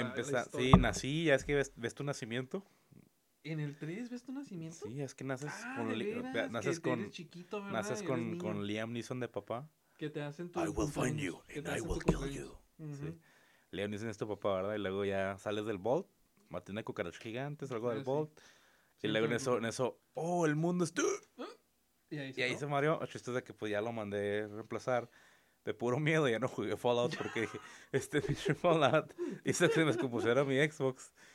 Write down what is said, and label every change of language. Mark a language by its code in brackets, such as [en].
[es] historia. Sí, nací, ya es que ves tu nacimiento. ¿En el 3 ves tu nacimiento? Sí, es que naces con. Naces con. Chiquito, naces con Liam Neeson de papá. Que te hacen [en] tu. I will find you and I will kill you. [es] Sí. Liam Neeson es tu papá, ¿verdad? Y luego ya sales del Vault. Maté una cucaracha gigante, salgo del Vault. Sí. Y luego en eso. ¡Oh, el mundo es tú! Y ahí se mareó. El chiste es que pues ya lo mandé reemplazar. De puro miedo, ya no jugué Fallout porque dije: este pinche Fallout hizo que se me descompusiera mi Xbox.